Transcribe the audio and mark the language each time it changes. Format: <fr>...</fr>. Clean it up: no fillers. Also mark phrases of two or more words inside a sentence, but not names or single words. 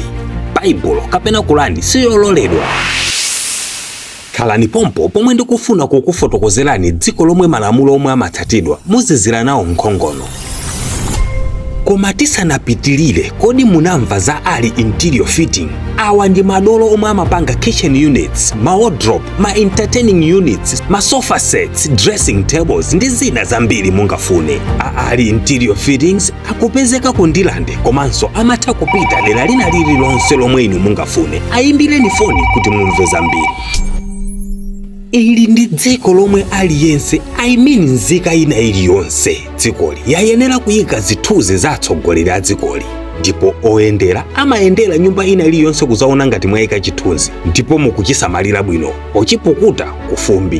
<ny>Baibulo kapena Kurani siyololedwa. Khalani pompo pomwe ndikufuna kukufotokozerani dziko lomwe malamulo omwe amatsatidwa muzizira nawo mkhongono. Koma tisanapitilire, kodi munamva za ali interior fitting? Awa ndi madolo omwe amapanga</ny> <en>kitchen units,</en> <ny>ma wardrobe, ma</ny> <en>entertaining units,</en> <ny>ma</ny> <en>sofa sets, dressing tables</en> <ny>ndi zina zambiri mungafune. Ali interior fittings akupezeka ku Ndilande komanso amatha kupita dera lina lililonse lomwe inu mungafune. Ayimbireni foni kuti mumve zambiri. Ili ndi dziko lomwe aliyense nzika ina iliyonse dzikoli yayenera kuyika zithunzi za atsogoleri a dzikoli, ndipo oyendera amayendera nyumba ina iliyonse kuzaona ngati mwayika chithunzi ndipo mukuchisamalira bwino pochipukuta kufumbi.</ny>